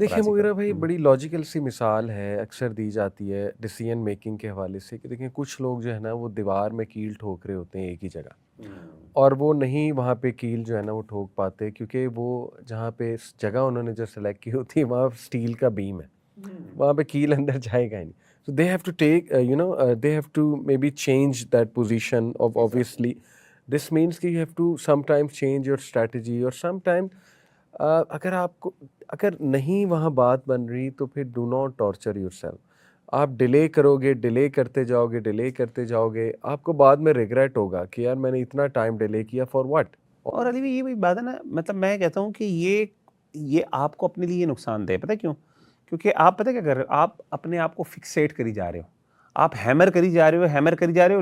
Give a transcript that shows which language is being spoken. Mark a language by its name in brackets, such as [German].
[Urdu] دیکھیں مغیرہ بھائی بڑی لاجیکل سی مثال ہے، اکثر دی جاتی ہے ڈیسیژن میکنگ کے حوالے سے کہ دیکھیں کچھ لوگ جو ہے نا وہ دیوار میں کیل ٹھوک رہے ہوتے ہیں ایک ہی جگہ، اور وہ نہیں وہاں پہ کیل جو ہے نا وہ ٹھوک پاتے کیونکہ وہ جہاں پہ جگہ انہوں نے جو سلیکٹ کی ہوتی ہے وہاں اسٹیل کا بیم ہے، وہاں پہ کیل اندر جائے گا ہی نہیں. [English] So they have to take, they have to maybe change that position of obviously. This means کہ you have to sometimes change your strategy اور sometimes [Urdu] اگر آپ کو اگر نہیں وہاں بات بن رہی تو پھر [English] do not torture yourself. [Urdu] آپ ڈیلے کرو گے، ڈیلے کرتے جاؤ گے، ڈیلے کرتے جاؤ گے، آپ کو بعد میں ریگریٹ ہوگا کہ یار میں نے اتنا ٹائم ڈیلے کیا فار واٹ. اور علی بھائی یہ بھی بات ہے نا، مطلب میں کہتا ہوں کہ یہ آپ کو اپنے لیے نقصان دہ، پتہ کیوں؟ کیونکہ آپ پتہ کیا کر رہے ہو، آپ اپنے آپ کو فکسیٹ کری جا رہے ہو، آپ ہیمر کری جا رہے ہو.